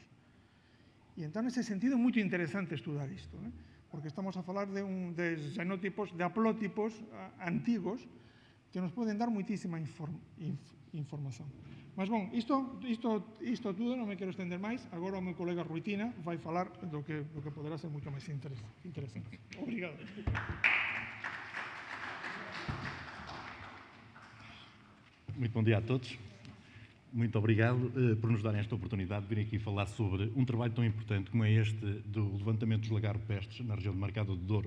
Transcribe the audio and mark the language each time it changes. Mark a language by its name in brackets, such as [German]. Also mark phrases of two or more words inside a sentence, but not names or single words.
[Galician] E entón, nese sentido, é moito interesante estudar isto, porque estamos a falar de genótipos, de haplótipos antigos que nos poden dar muitísima información. Mas, bon, isto tudo, non me quero estender máis. Agora o meu colega Ruitina vai falar do que poderá ser moito máis interesante. Obrigado. [Portuguese] Muito bom dia a todos. Muito obrigado por nos darem esta oportunidade de vir aqui falar sobre um trabalho tão importante como é este do levantamento dos lagarto-pestes na região de Marcada do Douro.